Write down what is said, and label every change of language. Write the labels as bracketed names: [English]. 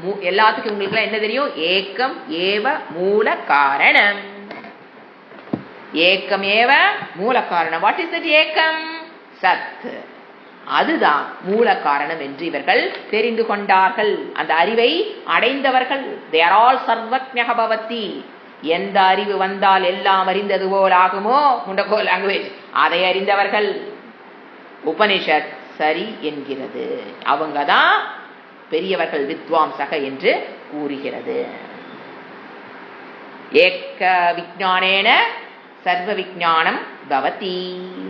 [Tamil] எல்லாத்துக்கும் உங்களுக்கு என்ன தெரியும்? [Sanskrit] ஏக்கம் ஏவ மூல காரணம். ஏக்கம் ஏவ மூல காரணம். [English] What is that ஏக்கம்? சத். [Tamil] அதுதான் மூல காரணம் என்று இவர்கள் தெரிந்து கொண்டார்கள். அந்த அறிவை அடைந்தவர்கள். [English] they are all [Sanskrit] sarvatnyah bhavati. [Tamil] எந்த அறிவு வந்தால் எல்லாம் அறிந்தது போல் ஆகுமோ, முண்டகோ லாங்குவேஜ், அதை அறிந்தவர்கள். உபனிஷத் சரி என்கிறது. அவங்கதான் பெரியவர்கள், வித்வாம்சக என்று கூறுகிறது. [Sanskrit] ஏக விஞ்ஞானேன சர்வ விஞ்ஞானம் பவதி.